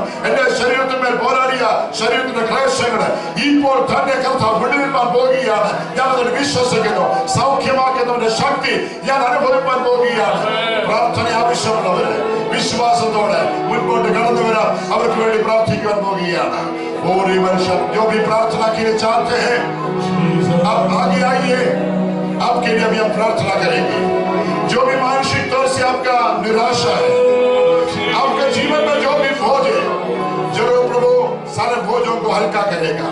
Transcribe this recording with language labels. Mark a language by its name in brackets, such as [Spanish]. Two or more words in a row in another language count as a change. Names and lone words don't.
[Malayalam] എന്റെ ശരീരത്തിന്മേൽ പോരാടിയ ശരീരത്തിന്റെ ക്ലേശങ്ങള് ഇപ്പോൾ തന്നെ കർത്താവ് വിടുവിപ്പാൻ പോകുകയാണ്. ഞാൻ അതിൽ വിശ്വസിക്കുന്നു. സൗഖ്യമാക്കുന്നവന്റെ ശക്തി ഞാൻ അനുഭവിപ്പാൻ പോകുകയാണ്. പ്രാർത്ഥന ആവശ്യമുള്ളവര് വിശ്വാസത്തോടെ മുൻപോട്ട് കടന്നു വരാം. അവർക്ക് വേണ്ടി പ്രാർത്ഥിക്കുവാൻ പോകുകയാണ്. [Hindi] पूरी वर्षा जो भी प्रार्थना के लिए चाहते हैं आप आगे आइए. आपके लिए भी हम प्रार्थना करेंगे. जो भी मानसिक तौर से आपका निराशा है, आपके जीवन में जो भी बोझ है, जरूर प्रभु सारे बोझों को हल्का करेगा.